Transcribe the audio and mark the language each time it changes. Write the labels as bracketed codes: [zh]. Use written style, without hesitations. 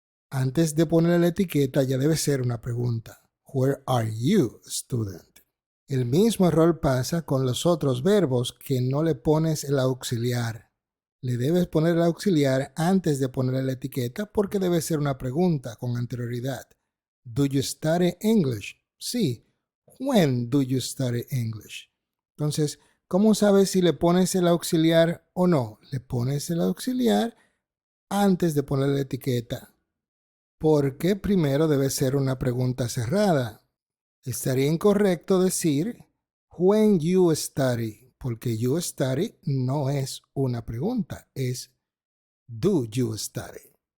[es] Antes de poner la etiqueta ya debe ser una pregunta. [en] Where are you, student? [es] El mismo error pasa con los otros verbos que no le pones el auxiliar. Le debes poner el auxiliar antes de poner la etiqueta porque debe ser una pregunta con anterioridad. [en] Do you study English? Sí. When do you study English? [es] Entonces, ¿cómo sabes si le pones el auxiliar o no? Le pones el auxiliar antes de poner la etiqueta. Porque primero debe ser una pregunta cerrada. Estaría incorrecto decir [en] when you study, [es] porque [en] you study [es] no es una pregunta, es [en] do you study.